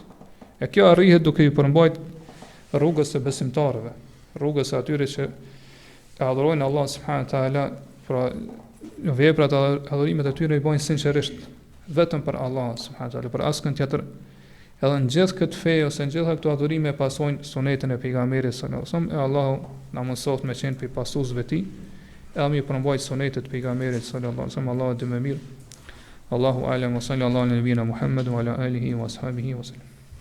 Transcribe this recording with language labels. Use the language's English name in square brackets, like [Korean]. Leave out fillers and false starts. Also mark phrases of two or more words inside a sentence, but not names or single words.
[Albanian] E kjo arrihet duke i përmbajt rrugës së besimtarëve, rrugës së atyre që e adhurojnë Allah [Arabic] سبحانه وتعالى, [Albanian] pra veprat e adhurimet e tyre i bojnë sinqerisht vetëm për Allah [Arabic] سبحانه وتعالى, [Albanian] për askën tjetër. Edhe në gjithë këtë fe ose në gjitha këto adhurime pasojnë sunetin e pejgamberit [Arabic] صلى الله عليه وسلم, [Albanian] e Allahu na mëson me qenë pi pasuesve të tij, edhe mi përmbajt sunetet e pejgamberit [Arabic] صلى الله عليه وسلم. [Albanian] Allahu dhe më mirë. [Arabic] الله أعلم وصلى الله على نبينا محمد وعلى آله وأصحابه وسلم.